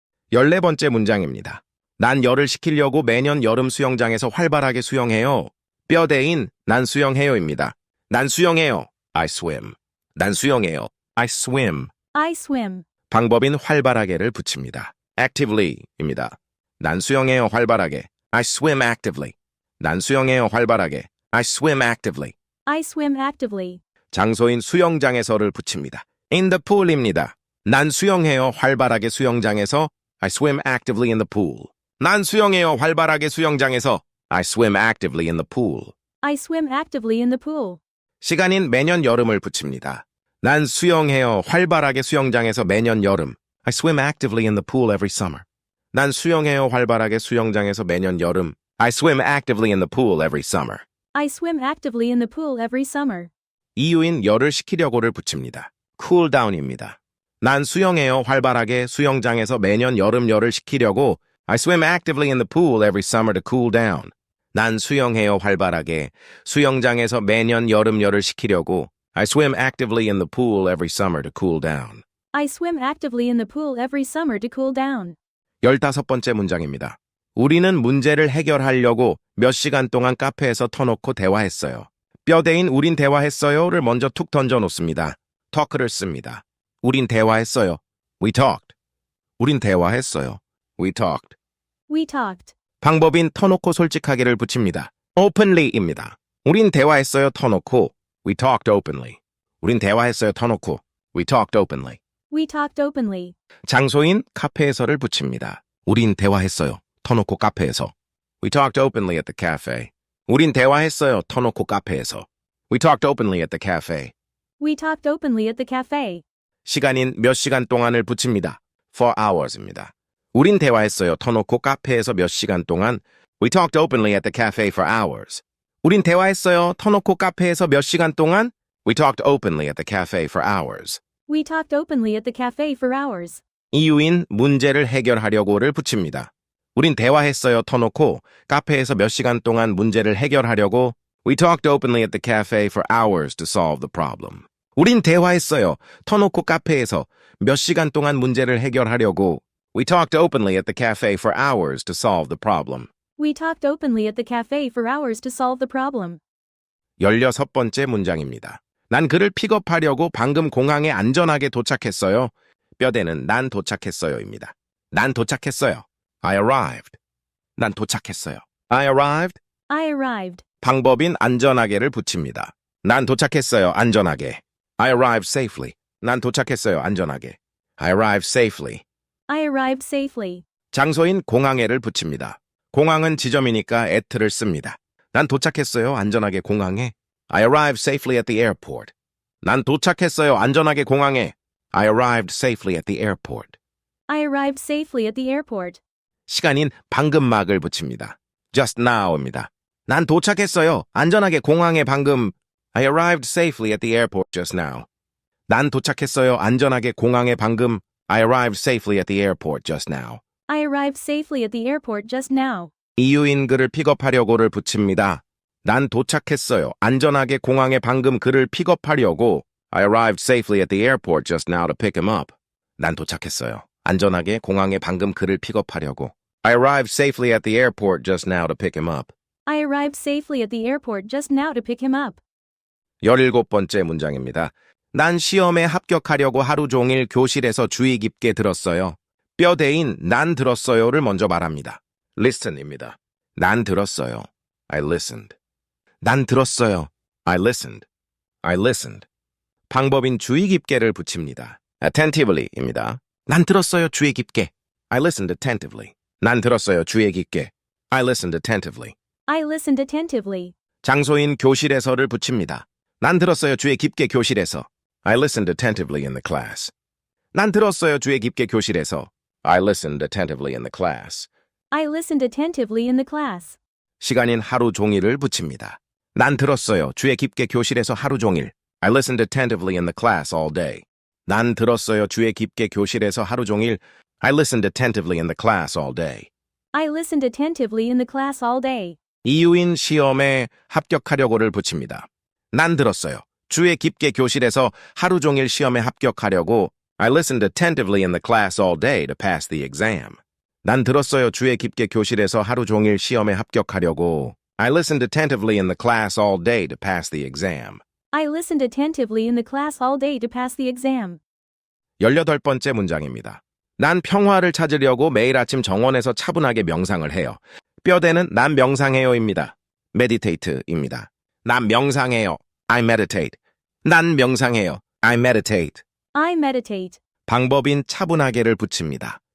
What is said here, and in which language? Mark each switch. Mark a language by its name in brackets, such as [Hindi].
[Korean] 14번째 문장입니다. 난 열을 식히려고 매년 여름 수영장에서 활발하게 수영해요. 뼈대인 난 수영해요입니다. 난 수영해요. [English] I swim. [Korean] 난 수영해요. I swim. [English] I swim. [Korean] 방법인 활발하게를 붙입니다. actively입니다. 난 수영해요. 활발하게. [English] I swim actively. [Korean] 난 수영해요. 활발하게. [English] I swim actively. I swim actively. [Korean] 장소인 수영장에서를 붙입니다. [English] in the pool입니다. [Korean] 난 수영해요. 활발하게 수영장에서. [English] I swim actively in the pool. [Korean] 난 수영해요. 활발하게 수영장에서. [English] I swim actively in the pool. I swim actively in the pool. [Korean] 시간인 매년 여름을 붙입니다. 난 수영해요. 활발하게 수영장에서 매년 여름. [English] I swim actively in the pool every summer. [Korean] 난 수영해요. 활발하게 수영장에서 매년 여름. [English] I swim actively in the pool every summer. I swim actively in the pool every summer. [Korean] 이유인 열을 식히려고를 붙입니다. [English] cool down입니다. [Korean] 난 수영해요. 활발하게 수영장에서 매년 여름 열을 식히려고. [English] I swim actively in the pool every summer to cool down. [Korean] 난 수영해요. 활발하게 수영장에서 매년 여름 열을 식히려고. [English] I swim actively in the pool every summer to cool down. I swim actively in the pool every summer to cool down. [Korean] 15번째 문장입니다. 우리는 문제를 해결하려고 몇 시간 동안 카페에서 터놓고 대화했어요. 뼈대인 우린 대화했어요를 먼저 툭 던져놓습니다. talk를 씁니다. 우린 대화했어요. [English] We talked. [Korean] 우린 대화했어요. [English] We talked. We talked. [Korean] 방법인 터놓고 솔직하게를 붙입니다. [English] openly입니다. [Korean] 우린 대화했어요. 터놓고. [English] We talked openly. 우린 대화했어요. 터놓고. We talked openly. We talked openly. [Korean] 장소인 카페에서를 붙입니다. 우린 대화했어요. 터놓고 카페에서. [English] We talked openly at the cafe. [Korean] 우린 대화했어요. 터놓고 카페에서. [English] We talked openly at the cafe. We talked openly at the cafe. [Korean] 시간인 몇 시간 동안을 붙입니다. [English] For hours입니다. [Korean] 우린 대화했어요. 터놓고 카페에서 몇 시간 동안. [English] We talked openly at the cafe for hours. [Korean] 우린 대화했어요. 터놓고 카페에서 몇 시간 동안. [English] We talked openly at the cafe for hours. We talked openly at the cafe for hours. [Korean] 이유인 문제를 해결하려고를 붙입니다. 우린 대화했어요. 터놓고 카페에서 몇 시간 동안 문제를 해결하려고. [English] We talked openly at the cafe for hours to solve the problem. [Korean] 우린 대화했어요. 터놓고 카페에서 몇 시간 동안 문제를 해결하려고. [English] We talked openly at the cafe for hours to solve the problem. We talked openly at the cafe for hours to solve the problem. [Korean] 16번째 문장입니다. 난 그를 픽업하려고 방금 공항에 안전하게 도착했어요. 뼈대는 난 도착했어요입니다. 난 도착했어요. [English] I arrived. [Korean] 난 도착했어요. I arrived. [English] I arrived. [Korean] 방법인 안전하게를 붙입니다. 난 도착했어요. 안전하게. [English] I arrived safely. [Korean] 난 도착했어요. 안전하게. [English] I arrived safely. I arrived safely. [Korean] 장소인 공항에를 붙입니다. 공항은 지점이니까 at를 씁니다. 난 도착했어요. 안전하게 공항에. [English] I arrived safely at the airport. [Korean] 난 도착했어요. 안전하게 공항에. [English] I arrived safely at the airport. I arrived safely at the airport. [Korean] 시간인 방금 막을 붙입니다. [English] just now입니다. [Korean] 난 도착했어요. 안전하게 공항에 방금. [English] I arrived safely at the airport just now. [Korean] 난 도착했어요. 안전하게 공항에 방금. [English] I arrived safely at the airport just now. I arrived safely at the airport just now. [Korean] 이유인 그를 픽업하려고를 붙입니다. 난 도착했어요. 안전하게 공항에 방금 그를 픽업하려고. [English] I arrived safely at the airport just now to pick him up. [Korean] 난 도착했어요. 안전하게 공항에 방금 그를 픽업하려고. [English] I arrived safely at the airport just now to pick him up. I arrived safely at the airport just now to pick him up. [Korean] 17번째 문장입니다. 난 시험에 합격하려고 하루 종일 교실에서 주의 깊게 들었어요. 뼈대인 난 들었어요를 먼저 말합니다. [English] listen입니다. [Korean] 난 들었어요. [English] I listened. 난 들었어요. I listened. I listened. [Korean] 방법인 주의 깊게를 붙입니다. attentivelly입니다. 난 들었어요. 주의 깊게. [English] I listened attentively. [Korean] 난 들었어요. 주의 깊게. [English] I listened attentively. I listened attentively. [Korean] 장소인 교실에서를 붙입니다. 난 들었어요. 주의 깊게 교실에서. [English] I listened attentively in the class. [Korean] 난 들었어요. 주의 깊게 교실에서. [English] I listened attentively in the class. I listened attentively in the class. [Korean] 시간인 하루 종일을 붙입니다. 난 들었어요. 주의 깊게 교실에서 하루 종일. [English] I listened attentively in the class all day. [Korean] 난 들었어요. 주의 깊게 교실에서 하루 종일. [English] I listened attentively in the class all day. I listened attentively in the class all day. [Korean] 이유인 시험에 합격하려고를 붙입니다. 난 들었어요. 주의 깊게 교실에서 하루 종일 시험에 합격하려고. [English] I listened attentively in the class all day to pass the exam. [Korean] 난 들었어요. 주의 깊게 교실에서 하루 종일 시험에 합격하려고. [English] I listened attentively in the class all day to pass the exam. I listened attentively in the class all day to pass the exam. [Korean] 18번째 문장입니다. 난 평화를 찾으려고 매일 아침 정원에서 차분하게 명상을 해요. 뼈대는 난 명상해요입니다. meditate입니다. 난 명상해요. [English] I meditate. [Korean] 난 명상해요. I meditate. [English] I meditate. [Korean] 방법인 차분하게를 붙입니다.